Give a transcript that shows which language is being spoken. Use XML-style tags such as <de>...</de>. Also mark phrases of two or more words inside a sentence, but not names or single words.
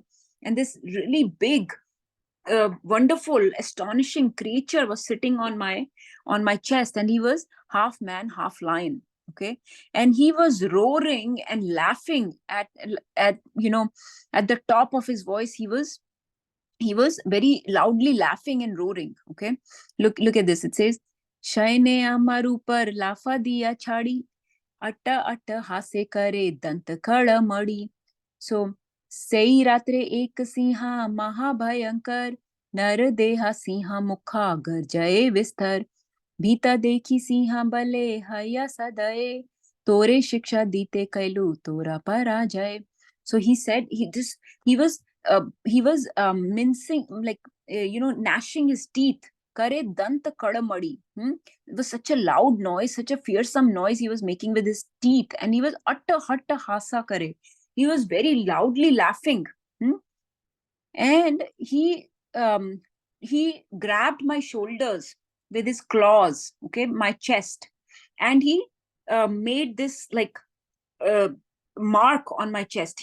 <en>And this really big, wonderful, astonishing creature was sitting on my chest, and he was half man, half lion. Okay, and he was roaring and laughing at the top of his voice. He was very loudly laughing and roaring. Okay, look at this. It says,</en> <bn>শয়নে আমার উপর লাফ দিয়া চড়ি, অট্ট অট্ট হাসে করে দন্ত কড়মড়ি. So, সেই রাত্রে এক সিংহ মহাভয়ঙ্কর, নর দেহ সিংহ মুখ গর্জয়ে বিস্তর, ভীত দেখি সিংহ বলে হয়া সদয়ে, তোরে শিক্ষা দিতে কৈলু তোরা পরাজয়.</bn> <en>So he said he was mincing, like gnashing his teeth.</en> <bn>করে দন্ত কড়মড়ি.</bn> <en>It was such a loud noise, such a fearsome noise he was making with his teeth, and he was</en> <bn>অট্ট হট্ট হাসা করে.</bn> <en>He was very loudly laughing. And he grabbed my shoulders with his claws, okay, my chest, and he made this like mark on my chest.</en>